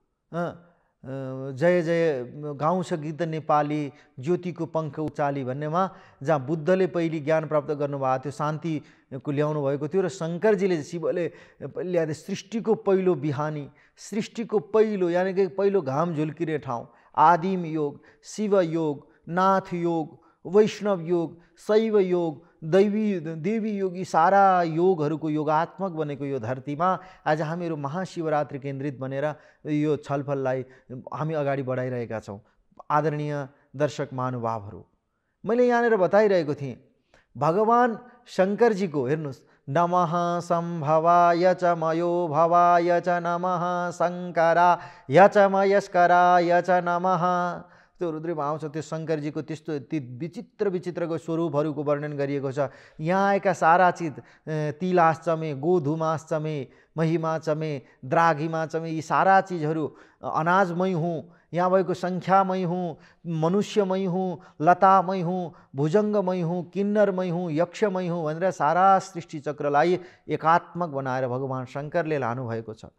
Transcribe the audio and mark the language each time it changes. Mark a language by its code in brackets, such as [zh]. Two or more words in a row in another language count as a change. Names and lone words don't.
[ne] जय जय गाउँछ गीत नेपाली, ज्योतिको पङ्ख उचाली भन्नेमा जहाँ बुद्धले पहिले ज्ञान प्राप्त गर्नुभएको थियो, शान्तिको ल्याउनु भएको थियो, र शङ्करजीले शिवले ल्याए सृष्टिको पहिलो बिहानी, सृष्टिको पहिलो यानि कि पहिलो घाम झुल्किने ठाउँ, आदिम योग, शिव योग, नाथ योग, वैष्णव योग, शैव योग, देवी योग, यी सारा योगहरूको योगात्मक बनेको यो धरतीमा आज हामीहरू महाशिवरात्रि केन्द्रित बनेर यो छलफललाई हामी अगाडि बढाइरहेका छौँ। आदरणीय दर्शक महानुभावहरू, मैले यहाँनिर बताइरहेको थिएँ भगवान शङ्करजीको, हेर्नुहोस्, [sa] नमः सम्भवाय च मयो भवाय च नमः शङ्कराय च मयस्कराय च नमः। [ne] त्यो रुद्रमा आउँछ, त्यो शङ्करजीको त्यस्तो ती विचित्र विचित्रको स्वरूपहरूको वर्णन गरिएको छ। यहाँ आएका सारा चिज, [sa] तिलाश्चमे, गोधुमाश्चमे, महिमाचमे, द्राघिमाचमे, [ne] यी सारा चिजहरू अनाजमय हुँ, यहाँ भएको सङ्ख्यामय हुँ, मनुष्यमय हुँ, लतामय हुँ, भुजङ्गमय हुँ, किन्नरमय हुँ, यक्षमय हुँ भनेर सारा सृष्टि चक्रलाई एकात्मक बनाएर भगवान शङ्करले लानुभएको छ।